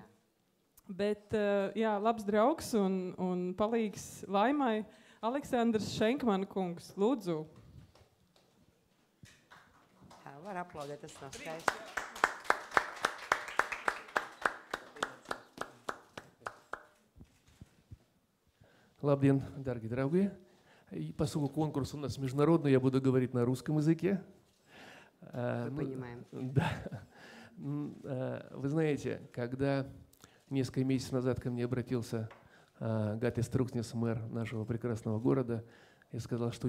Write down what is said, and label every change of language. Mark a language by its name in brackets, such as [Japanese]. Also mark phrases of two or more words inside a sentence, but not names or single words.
[Latvian] Bet, jā, labs draugs un palīgs Laimai Aleksandrs Šenkmana kungs. Lūdzu. Jā, var aplaudēt, tas nav skaisti. Labdien, [Russian] дорогие draugi! И поскольку конкурс у нас международный, я буду говорить на русском языке. Мы понимаем. Да. Вы знаете, когда несколько месяцев назад ко мне обратился Гати Струкснес, мэр нашего прекрасного города, и сказал, что